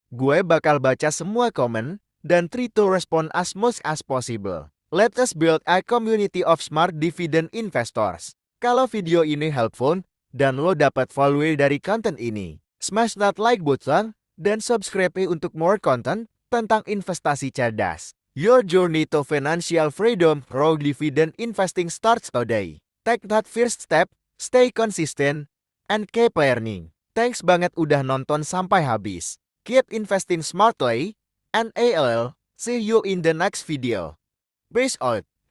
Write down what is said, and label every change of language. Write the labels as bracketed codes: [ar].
[id] Gue bakal baca semua komen dan [en] try to respond as much as possible. Let us build a community of smart dividend investors. [id] Kalau video ini helpful dan lo dapat value dari konten ini, [en] smash that like button [id] dan subscribe untuk [en] more content [id] tentang investasi cerdas. [en] Your journey to financial freedom through dividend investing starts today. Take that first step. Stay consistent, and keep learning. Thanks [id] banget udah nonton sampai habis. [en] Keep investing smartly, and I'll see you in the next video. Peace out.